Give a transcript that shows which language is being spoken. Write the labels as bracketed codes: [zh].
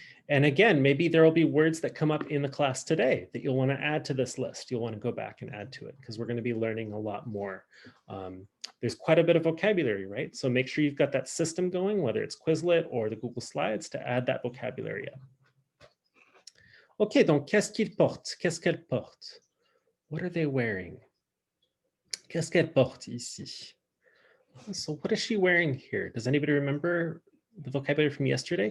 [en] And again, maybe there will be words that come up in the class today that you'll want to add to this list. You'll want to go back and add to it because we're going to be learning a lot more. There's quite a bit of vocabulary, right? So make sure you've got that system going, whether it's Quizlet or the Google Slides, to add that vocabulary up. [fr] Ok, donc qu'est-ce qu'il porte? Qu'est-ce qu'elle porte? [en] What are they wearing? [fr] Qu'est-ce qu'elle porte ici? [en] So what is she wearing here? Does anybody remember the vocabulary from yesterday?